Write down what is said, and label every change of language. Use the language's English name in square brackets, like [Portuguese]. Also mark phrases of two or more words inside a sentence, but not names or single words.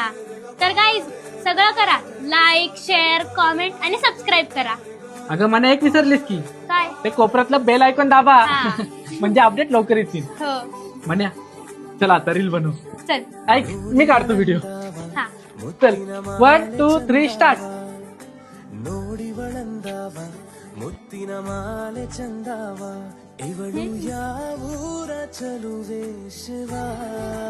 [Marathi] तर गाईज सगळं करा, [English] like share comment [Marathi] आणि सबस्क्राईब करा. अगं मला एक विसरलीस की, काय? ते कोपऱ्यातलं [English] bell icon [Marathi] दाबा. हा. म्हणजे अपडेट लवकर येतील. हो. म्हण्या चल आता रील बनव. चल. ऐक मी काढतो व्हिडिओ. हा. चल 1 2 3 ಸ್ಟಾರ್ಟ್. [Kannada] ನೋಡಿವಳಂದಾವ ಮುತ್ತಿನ ಮಾಲೆ ಚಂದಾವ ಇವಳು ಯಾವೂರ ಚಲುವೆ ಶಿವ